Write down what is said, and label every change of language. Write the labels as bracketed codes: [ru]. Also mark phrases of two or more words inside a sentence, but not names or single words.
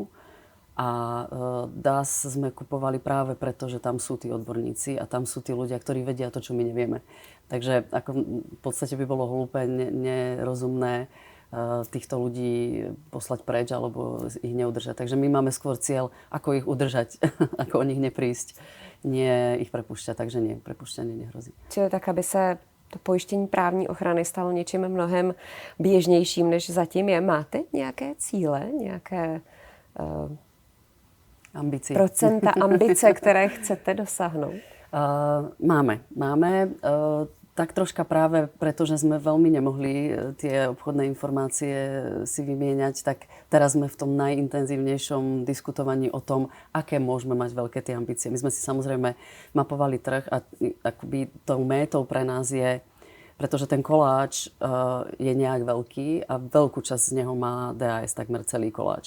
[sk] A DAS sme kupovali práve preto, že tam sú tí odborníci a tam sú tí ľudia, ktorí vedia to, čo my nevieme. Takže ako v podstate by bolo hlúpe, nerozumné týchto ľudí poslať preč alebo ich neudržať. Takže my máme skôr cieľ, ako ich udržať, ako o nich neprísť, nie ich prepúšťať. Takže nie, prepúšťanie nehrozí. [cs] Čili tak, aby se to pojištění právní ochrany stalo něčím mnohem běžnějším, než zatím je. Máte nějaké cíle, nějaké procenta ambice, které chcete dosáhnout? [sk] Máme. Tak troška práve preto, že sme veľmi nemohli tie obchodné informácie si vymieňať, tak teraz sme v tom najintenzívnejšom diskutovaní o tom, aké môžeme mať veľké tie ambície. My sme si samozrejme mapovali trh a akoby tou métou pre nás je, pretože ten koláč je nejak veľký a veľkú časť z neho má DAS, takmer celý koláč.